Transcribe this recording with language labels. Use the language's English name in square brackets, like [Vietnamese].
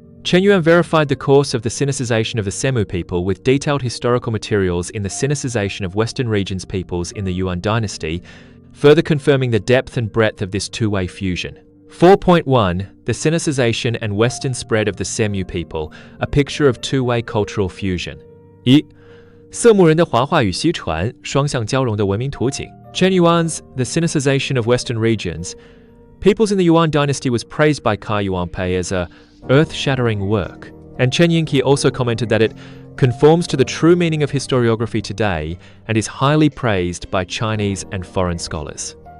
[English] Chen Yuan verified the course of the Sinicization of the Semu people with detailed historical materials in the Sinicization of Western regions peoples in the Yuan dynasty, further confirming the depth and breadth of this two-way fusion. 4.1 The Sinicization and Western spread of the Semu people, a picture of two-way cultural fusion. 1. [Chinese] 色目人的华化与西传，双向交融的文明图景。 [English] Chen Yuan's The Sinicization of Western Regions. Peoples in the Yuan dynasty was praised by Kai Yuanpei as a earth-shattering work. And Chen Yingqi also commented that it conforms to the true meaning of historiography today and is highly praised by Chinese and foreign scholars.